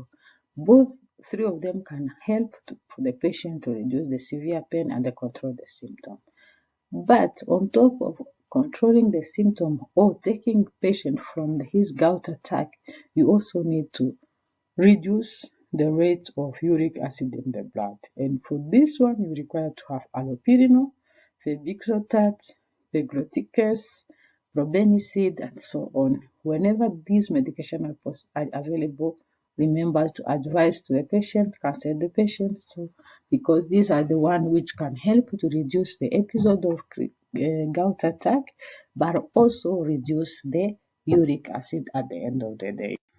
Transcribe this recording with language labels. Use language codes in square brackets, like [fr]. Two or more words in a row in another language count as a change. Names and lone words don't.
[en] Both three of them can help for the patient to reduce the severe pain and control the symptom. But on top of controlling the symptom or taking patient from his gout attack, you also need to reduce the rate of uric acid in the blood. And for this one, you require to have allopurinol, febuxostat, pegloticase, probenecid, and so on. Whenever these medications are available, remember to advise to the patient, consult the patient, so because these are the ones which can help to reduce the episode of gout attack, but also reduce the uric acid at the end of the day.